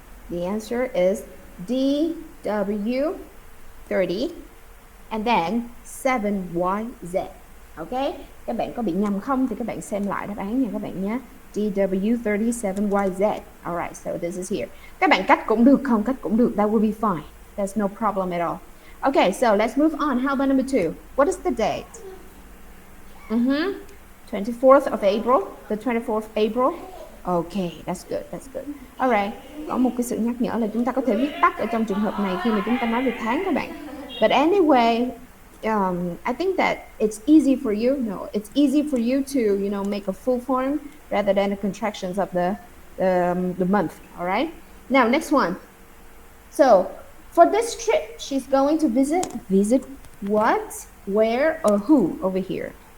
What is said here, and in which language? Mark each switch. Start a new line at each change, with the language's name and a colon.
English: The answer is DW30 and then 7YZ.
Vietnamese: Ok, các bạn có bị nhầm không thì các bạn xem lại đáp án nha các bạn nhé.
English: DW37YZ. Alright, so this is here.
Vietnamese: Các bạn cách cũng được, không cách cũng được.
English: That will be fine. There's no problem at all. Okay, so let's move on. How about number 2? What is the date? 24th of April. The 24th of April. Okay, that's good, that's good.
Vietnamese: Alright, có một cái sự nhắc nhở là chúng ta có thể viết tắt ở trong trường hợp này khi mà chúng ta nói về tháng các bạn.
English: But anyway, I think that it's easy for you. No, it's easy for you to, make a full form rather than the contractions of the month. All right. Now, next one. So, for this trip, she's going to visit what, where, or who over here.